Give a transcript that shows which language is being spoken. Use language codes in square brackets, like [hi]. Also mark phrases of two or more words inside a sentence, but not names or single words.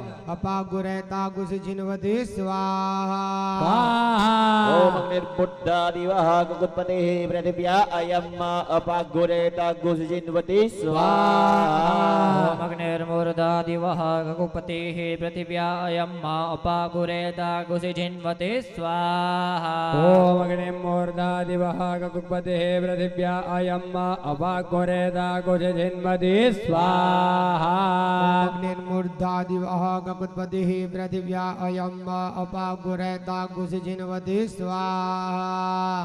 [sa] અપાગુરેતા ગુસજિન્વતિ. સ્વાહા. સ્વાહા. ઓમ અગ્નિર્બુદ્ધાદિવઃ ગુગુત્પતિઃ પૃથિવ્યા અયમ અપાગુરેતા ગુસજિન્વતિ. સ્વાહા. ઓમ અગ્નિર્મૂર્ધા દિવઃ ગગુપતિઃ પૃથિવ્યા અયમ અપાગુરેતા अपागुरेतागुसि जिन्वते स्वाहा ओम अग्निमूर्धादिवः ककुपतिः पृथिव्या अयम् अपागुरेतागुसि जिन्वते स्वाहा अग्निर्मूर्धादिवः गकुत्पतिः पृथिव्या अयम् अपागुरेतागुसि जिन्वते स्वाहा